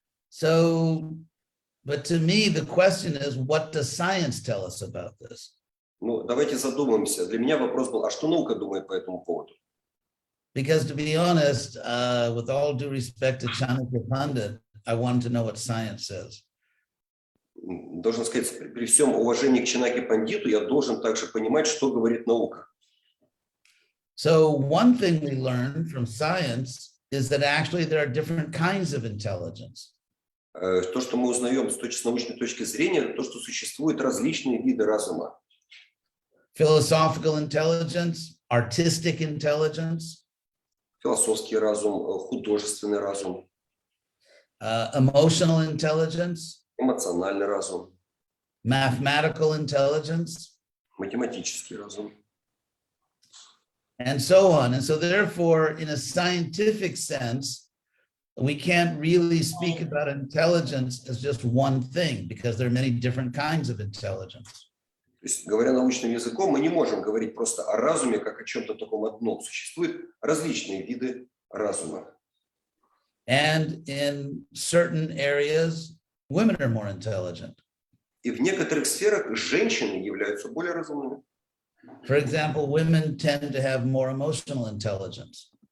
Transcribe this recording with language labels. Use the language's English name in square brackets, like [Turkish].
[English] So, but to me, the question is, what does science tell us about this? [Russian] Ну, давайте задумаемся. Для меня вопрос был, а что наука думает по этому поводу? [English] Because to be honest, with all due respect to Chanakya Pandit, I wanted to know what science says. [Russian] Должен сказать, при всем уважении к Чанаке Пандиту, я должен также понимать, что говорит наука. [English] So one thing we learn from science is that actually there are different kinds of intelligence. [Russian] То, что мы узнаем с научной точки зрения, то, что существуют различные виды разума. [English] Philosophical intelligence, artistic intelligence, [Russian] Философский разум, художественный разум, [English] emotional intelligence, [Russian] эмоциональный разум, [English] mathematical intelligence, [Russian] математический разум. [English] and so on. And so therefore, in a scientific sense, we can't really speak about intelligence as just one thing because there are many different kinds of intelligence. [Russian] То есть, говоря научным языком, мы не можем говорить просто о разуме, как о чем-то таком одном. Существуют различные виды разума. [English] And in certain areas, women are more intelligent. [Russian] И в некоторых сферах женщины являются более разумными. [English] For example, women tend to have more emotional intelligence.